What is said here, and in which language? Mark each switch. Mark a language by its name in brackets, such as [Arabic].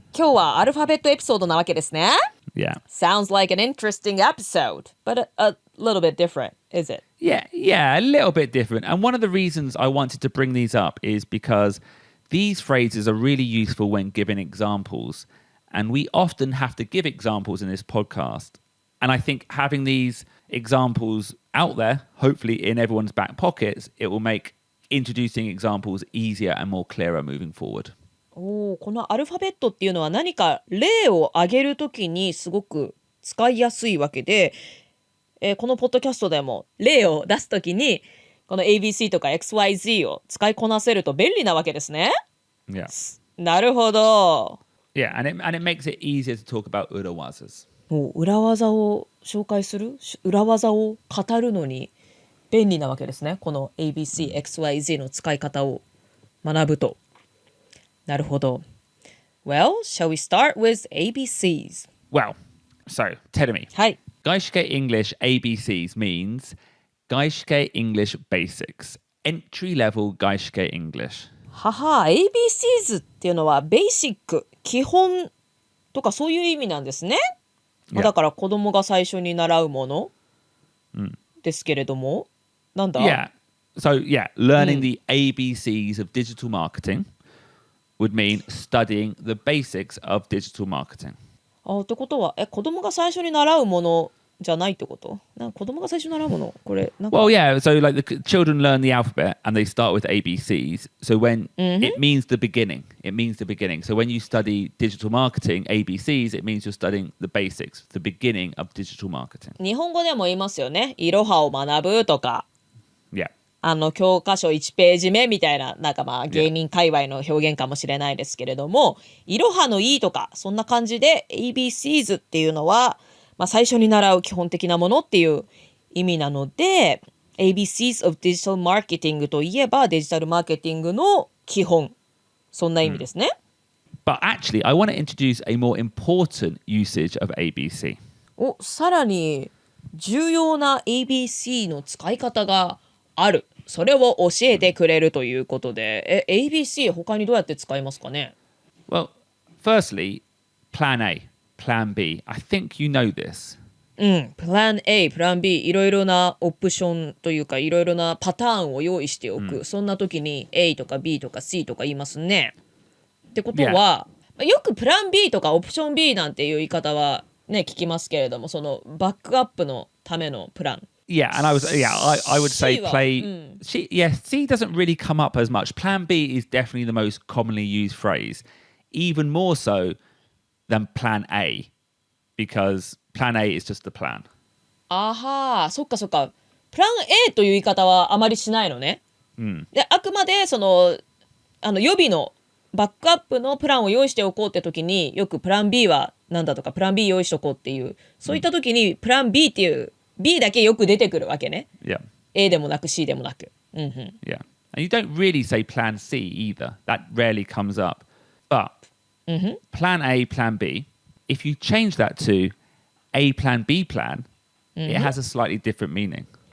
[Japanese] 今日はアルファベットエピソードなわけですね。 [English] Yeah. Sounds like an interesting episode, but a little bit different, is it? Yeah, a little bit different. And one of the reasons I wanted to bring these up is because these phrases are really useful when giving examples. And we often have to give examples in this podcast. And I think having these examples out there, hopefully in everyone's back pockets, it will make introducing examples easier and more clearer moving forward. [Japanese] このアルファベットっていうのは何か例を挙げるときにすごく使いやすいわけで、このポッドキャストでも例を出すときにこの ABC とか XYZ を使いこなせると便利なわけですね。 [English] Yeah. [Japanese] なるほど。 [English] Yeah, and it makes it easier to talk about 裏技. [Japanese] もう裏技を紹介する、裏技を語るのに便利なわけですね。この ABC、XYZ の使い方を学ぶと。なるほど。 [English] Well, shall we start with ABCs? Well, so, tell me. [Japanese] はい。 [English] 外資系 English ABCs means 外資系 English Basics. Entry level 外資系 English. [Japanese] はは、ABCs っていうのはベーシック、基本とかそういう意味なんですね。だから子供が最初に習うものですけれども、なんだ [English] Yeah. So, yeah, learning the ABCs of digital marketing would mean studying the basics of digital marketing. [Japanese] ってことは、子供が最初に習うものじゃないってこと？子供が最初に習うものこれなんか [English] Well, yeah, so like the children learn the alphabet and they start with ABCs. So when it means the beginning, it means the beginning. So when you study digital marketing, ABCs, it means you're studying the basics, the beginning of digital marketing. [Japanese] 日本語でも言いますよね。いろはを学ぶとか。 [English] Yeah. [Japanese] 教科書1ページ目みたいな、なんかまあ芸人界隈の表現かもしれないですけれども、いろはのいいとか、そんな感じで ABCs っていうのは、まあ、最初に習う基本的なものっていう意味なので、ABCs of Digital Marketing といえばデジタルマーケティングの基本。そんな意味ですね。 [English] But actually, I want to introduce a more important usage of ABC. [Japanese] さらに重要な ABC の使い方がある。それを教えてくれるということで、ABC 他にどうやって使いますかね？ [English] Well, firstly, Plan A, Plan B. I think you know this. [Japanese] Plan A、Plan B、いろいろなオプションというか、いろいろなパターンを用意しておく。そんな時に A とか B とか C とか言いますね。ってことは、よく Plan B とかオプション B なんていう言い方はね、聞きますけれども、そのバックアップのためのプラン。 [English] Yeah, and I would say play. C doesn't really come up as much. Plan B is definitely the most commonly used phrase, even more so than Plan A, because Plan A is just the plan. [Japanese] そっかそっか。プラン A という言い方はあまりしないのね。で、あくまでその予備のバックアップのプランを用意しておこうって時によくプラン B はなんだとかプラン B 用意しておこうっていうそういった時にプラン B っていう B だけよく出てくるわけね。 [English] Yeah. [Japanese] A でもなく C でもなく。 [English] Yeah. And you don't really say Plan C either. That rarely comes up. But Plan A, Plan B, if you change that to A Plan, B Plan, it has a slightly different meaning.